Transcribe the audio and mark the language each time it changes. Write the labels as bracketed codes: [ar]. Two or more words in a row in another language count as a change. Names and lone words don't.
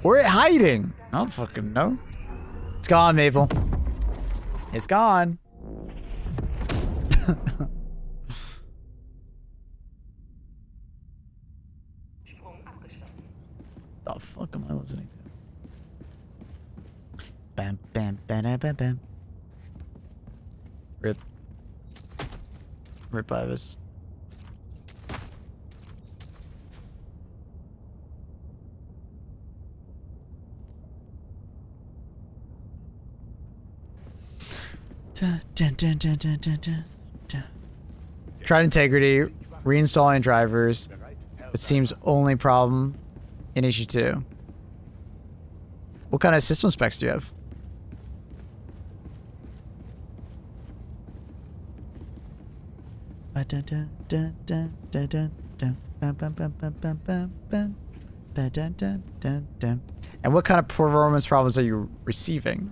[en] Where it hiding? I don't fucking know. It's gone, Maple. It's gone. [de] Sprung abgeschlossen. [en] The fuck am I listening to? Bam, bam, bam, bam, bam. Rip. Rip Ibis. Dun, dun, dun, dun, dun, dun, dun, dun. Tried integrity, reinstalling drivers. It seems only problem in issue 2. What kind of system specs do you have? And what kind of performance problems are you receiving?